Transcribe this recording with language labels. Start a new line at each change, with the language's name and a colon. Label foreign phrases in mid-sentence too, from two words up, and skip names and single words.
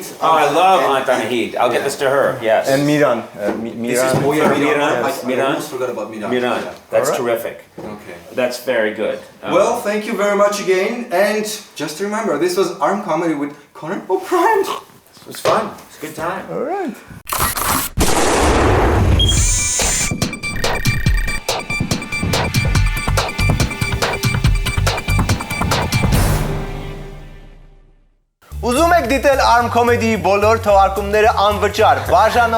English: Oh, I love Aunt Anahid. I'll get this to her. Yes. And Miran. This is Miran. Miran. Miran. I Miran. almost forgot about Miran. Miran. That's Alright. terrific. Okay. That's very good. Well, thank you very much again, and just remember, this was ArmComedy with Conan O'Brien. it was fun. It's a good time. All right.
Armenian: Ուզում եք դիտել ArmComedy բոլոր թողարկումները անվճար, բաժանորդ